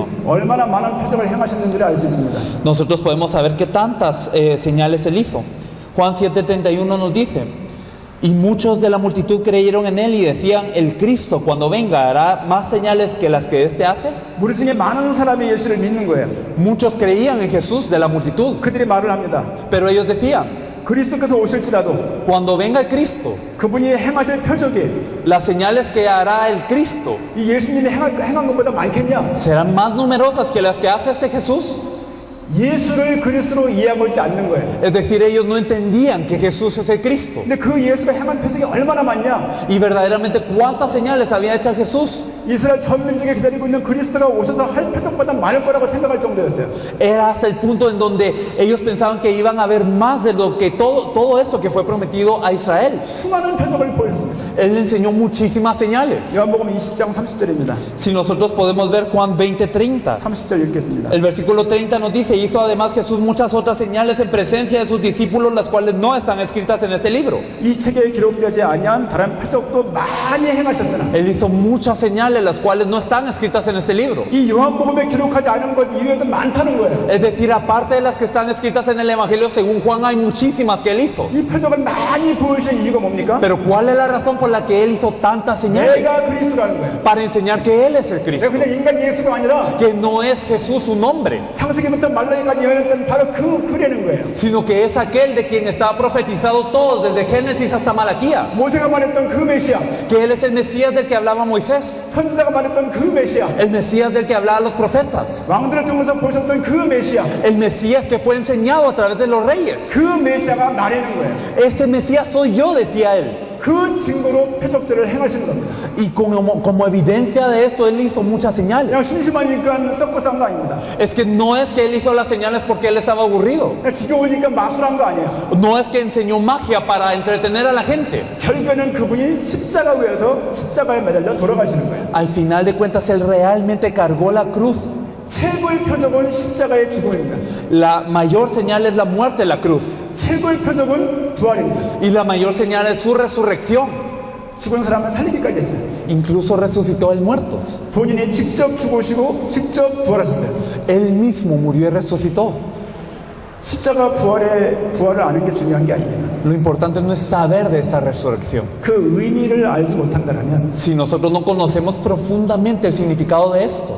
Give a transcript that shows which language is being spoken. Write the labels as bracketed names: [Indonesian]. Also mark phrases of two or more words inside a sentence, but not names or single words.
[Korean] 얼마나 많은 표적을 행하셨는지를 알 수 있습니다. [Spanish] Nosotros podemos saber qué tantas señales él hizo. Juan 7:31 nos dice: y muchos de la multitud creyeron en él y decían, el Cristo cuando venga hará más señales que las que éste hace. [Korean] 무리 중에 많은 사람이 예수를 믿는 거예요. [Spanish] Muchos creían en Jesús de la multitud, [Korean] 그들이 말을 합니다. [Spanish] pero ellos decían, [Korean] 그리스도께서 오실지라도 [Spanish] cuando venga el Cristo, [Korean] 그분이 행하실 표적이 [Spanish] las señales que hará el Cristo [Korean] 이 예수님이 행한 것보다 많겠냐? [Spanish] serán más numerosas que las que hace este Jesús. [Korean] 예수를 그리스도로 이해하고 있지 않는 거예요. [Spanish] Es decir, ellos no entendían que Jesús es el Cristo. [Korean] 근데 그 예수가 행한 표적이 얼마나 많냐? [Spanish] Y verdaderamente, ¿cuántas señales había hecho Jesús? [Korean] 이스라엘 전민족에 기다리고 있는 그리스도가 오셔서 할 표적보다 많을 거라고 생각할 정도였어요. [Spanish] Era hasta el punto en donde ellos pensaban que iban a ver más de lo que todo esto que fue prometido a Israel. [Korean] 수많은 표적을 보였습니다. [Spanish] Él enseñó muchísimas señales. [Korean] 요한복음 20장 30절입니다. [Spanish] Si nosotros podemos ver Juan 20:30, [Korean] 30절 읽겠습니다. [Spanish] el versículo 30 nos dice: hizo además Jesús muchas otras señales en presencia de sus discípulos, las cuales no están escritas en este libro. [Korean] 이 책에 기록되지 아니한 다른 표적도 많이 행하셨으나 [Spanish] Él hizo muchas señales, las cuales no están escritas en este libro. [Korean] 이 요한복음에 기록하지 않은 것 이외에도 많다는 거예요. [Spanish] Es decir, aparte de las que están escritas en el Evangelio según Juan, hay muchísimas que él hizo. [Korean] 이 표적을 많이 보여주신 이유가 뭡니까? [Spanish] Pero ¿cuál es la razón por la que él hizo tantas señales? [Korean] 내가 그리스도라는 거예요. [Spanish] Para enseñar que él es el [Korean] 내가 [Spanish] Cristo, [Korean] 그냥 인간 예수가 아니라 [Spanish] que no es Jesús su nombre, [Korean] 창세기부터 말라기까지 예언했던 바로 그래는 거예요. [Spanish] sino que es aquel de quien estaba profetizado todo desde Génesis hasta Malaquías, [Korean] 모세가 말했던 그 메시아, [Spanish] que él es el Mesías del que hablaba Moisés, [Korean] 선지자가 말했던 그 메시아, [Spanish] el Mesías del que hablaban los profetas, [Korean] 왕들을 통해서 보셨던 그 메시아, [Spanish] el Mesías que fue enseñado a través de los reyes. [Korean] 그 메시아가 나라는 거예요. [Spanish] Ese Mesías soy yo, decía él. [Korean] 그 증거로 표적들을 행하시는 겁니다. [Spanish] Y como evidencia de esto, él hizo muchas señales. [Korean] 그냥 심심하니까 섞어서 한 거 아닙니다. [Spanish] Es que no es que él hizo las señales porque él estaba aburrido. [Korean] 그냥 지겨우니까 마술한 거 아니에요. [Spanish] No es que enseñó magia para entretener a la gente. [Korean] 결국에는 그분이 십자가 위에서 십자가에 매달려 돌아가시는 거예요. [Spanish] Al final de cuentas, él realmente cargó la cruz. [Korean] 최고의 표적은 십자가의 죽음입니다. [Spanish] La mayor señal es la muerte de la cruz. [Korean] 최고의 표적은 부활입니다. [Spanish] Y la mayor señal es su resurrección. [Korean] 죽은 사람은 살리기까지 했어요. [Spanish] Incluso resucitó el muertos. [Korean] 본인이 직접 죽으시고 직접 부활하셨어요. [Spanish] Él mismo murió y resucitó. [Korean] 십자가 부활을 아는 게 중요한 게 아닙니다. [Spanish] Lo importante no es saber de esta resurrección. [Korean] 그 의미를 알지 못한다면 [Spanish] Si nosotros no conocemos profundamente el significado de esto,